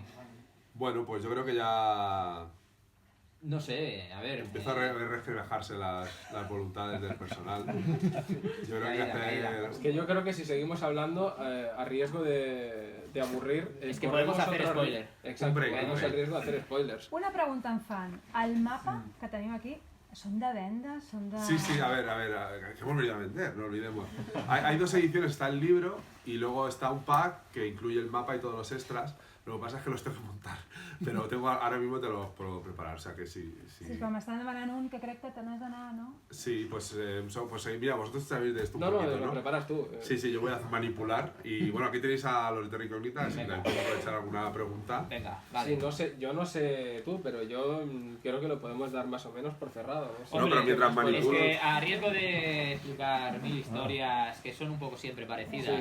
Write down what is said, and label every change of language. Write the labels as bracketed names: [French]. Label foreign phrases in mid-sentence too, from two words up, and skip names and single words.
[Spanish] Bueno, pues yo creo que ya No sé, a ver... empieza a reflejarse las voluntades del personal. Yo creo que hay que Caída. Es que yo creo que si seguimos hablando, a riesgo de avorrir... Es que corremos podemos hacer otro spoiler. Exacto, Un break, corremos un break. el riesgo de hacer spoilers. Una pregunta en fan. [Catalan] El mapa que tenim aquí són de venda? Són de... [Spanish] Sí, sí, a ver, que hemos venido a vender, no olvidemos. Hay 2 ediciones, está el libro y luego está un pack que incluye el mapa y todos los extras. Lo que pasa es que los tengo que montar, pero ahora mismo te los puedo preparar, o sea que sí. [Catalan] Sí, però m'estan demanant un que crec que te n'has d'anar, no? [Spanish] Sí, pues mira, vosotros sabéis de esto un No, poquito, lo ¿no? preparas tú. Sí, sí, yo voy a manipular y bueno, aquí tenéis a los de Incógnitas, si Venga. podéis aprovechar alguna pregunta. Venga, vale. Sí, no sé, yo no sé tú, pero yo creo que lo podemos dar más o menos por cerrado. No, sé. No, pero mientras Es manipulo... que a riesgo de explicar 1000 historias que son un poco siempre parecidas